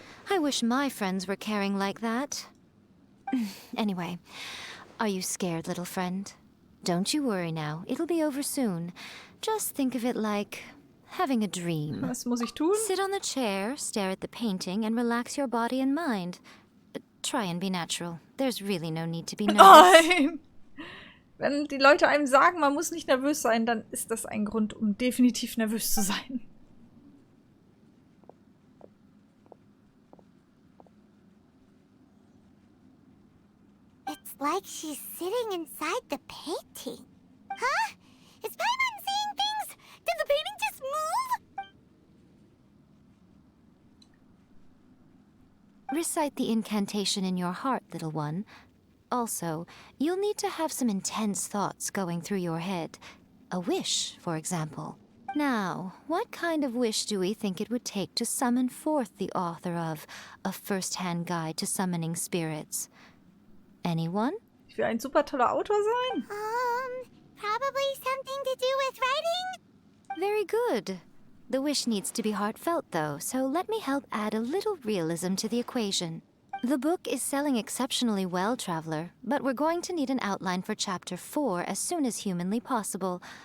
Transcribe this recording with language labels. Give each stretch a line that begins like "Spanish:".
English: I wish my friends were caring like that. Anyway, are you scared, little friend? Don't you worry now. It'll be over soon. Just think of it like having a dream.
German: Was muss ich tun?
English: Sit on the chair, stare at the painting, and relax your body and mind. Try and be natural. There's really no need to be nervous.
German: Nein! Wenn die Leute einem sagen, man muss nicht nervös sein, dann ist das ein Grund, um definitiv nervös zu sein.
English: It's like she's sitting inside the painting. Huh? Is Paimon seeing things? Did the painting just move? Recite the incantation in your heart, little one. Also, you'll need to have some intense thoughts going through your head. A wish, for example. Now, what kind of wish do we think it would take to summon forth the author of A First-Hand Guide to Summoning Spirits? Anyone?
German: Ich will ein super toller Autor sein.
English: Probably something to do with writing? Very good. The wish needs to be heartfelt, though, so let me help add a little realism to the equation. The book is selling exceptionally well, Traveler, but we're going to need an outline for Chapter 4 as soon as humanly possible.